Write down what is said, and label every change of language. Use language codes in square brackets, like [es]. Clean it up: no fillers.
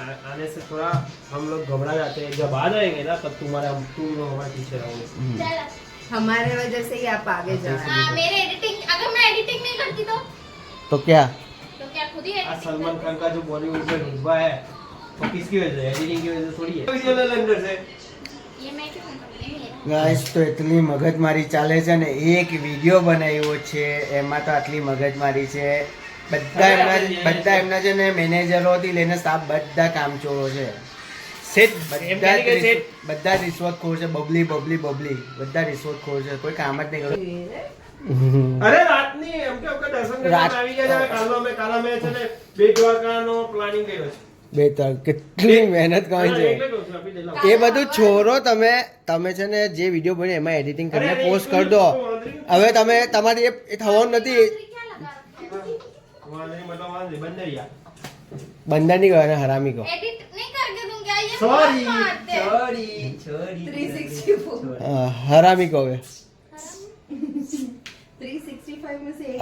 [hi] आने से थोड़ा हम लोग घबरा जाते हैं जब आ जाएंगे ना तब तुम हमारा टीचर आओगे चलो हमारे वजह से ही आप आगे जा रहे हाँ मेरे एडिटिंग अगर मैं एडिटिंग नहीं करती તો क्या तो क्या खुद ही आज एडिटिंग सलमान खान का जो बॉलीवुड में रुतबा है वो किसकी वजह से एडिटिंग की वजह से थोड़ी है वीडियो ले अंदर से ये मैं क्यों करूँगी [gu] ગાઈસ તો એટલી મગજમારી ચાલે છે ને. એક વિડીયો બનાવ્યો છે એમાં તો આટલી મગજમારી છે. બધા એમના છે ને મેનેજરોથી લઈને સ્ટાફ બધા કામચોરો છે. સેટ બધા રિશ્વતખોર છે. બબલી બબલી બબલી બધા રિશ્વતખોર છે. કોઈ કામ જ નહીં કરે. અરે રાતની એમ કે દર્શન કરવા આવી ગયા છે. કાલે અમે છે ને બેટ દ્વારકાનો પ્લાનિંગ કર્યો છે બે તર કેટલી મહેનત કરી છે એટલે કહું છું આપી દેલા એ બધું છોરો. તમે છે ને જે વિડીયો બને એમાં એડિટિંગ કરીને પોસ્ટ કરી દો. હવે તમે તમારી એ થવાનું નથી. [hi] क्या लगा रखे वहां नहीं मतलब वहां बंदरिया [gu] બંદર નહીં કહો હરામી કહો. [hi] एडिट नहीं करके दूं क्या ये सॉरी बहुत मारते हैं। सॉरी 364 [gu] હરામી કહો હવે. [hi] 365 में से एक